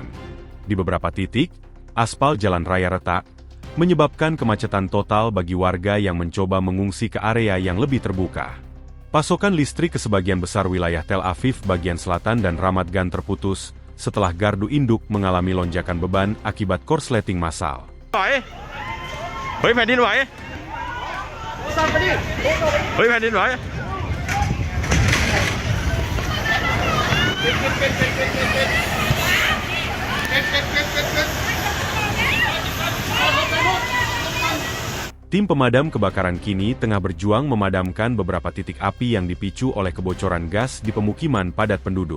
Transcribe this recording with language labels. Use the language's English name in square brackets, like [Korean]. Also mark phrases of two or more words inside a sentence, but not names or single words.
[Indonesian] Di beberapa titik, aspal jalan raya retak, menyebabkan kemacetan total bagi warga yang mencoba mengungsi ke area yang lebih terbuka. Pasokan listrik ke sebagian besar wilayah Tel Aviv bagian selatan dan Ramat Gan terputus setelah gardu induk mengalami lonjakan beban akibat korsleting massal. [Thai] เฮ้ยแผ่นดินไหวเฮ้ยแผ่นดินไหว [Indonesian] Tim pemadam kebakaran kini tengah berjuang memadamkan beberapa titik api yang dipicu oleh kebocoran gas di pemukiman padat penduduk.